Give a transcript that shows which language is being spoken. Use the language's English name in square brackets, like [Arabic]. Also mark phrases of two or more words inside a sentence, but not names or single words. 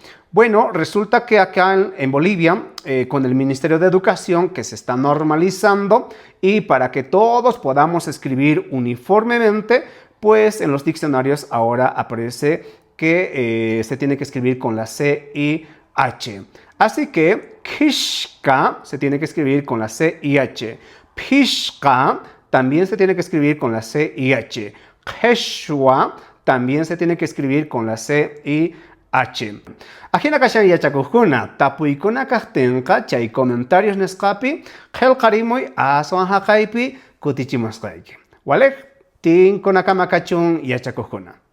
[Spanish] Bueno, resulta que acá en Bolivia, con el Ministerio de Educación, que se está normalizando, y para que todos podamos escribir uniformemente, pues en los diccionarios ahora aparece que se tiene que escribir con la C y H. Así que kishka se tiene que escribir con la C y H. Pishka también se tiene que escribir con la C y H. Quechua también se tiene que escribir con la C y H. [Quechua] Ajina kashan yachakujuna, tapuykuna kajtenqa chay comentarios nesqapi, qillqarimuy aswan haqaypi kutichimusqayki. Walej, tinkunakama kachun yachakujuna.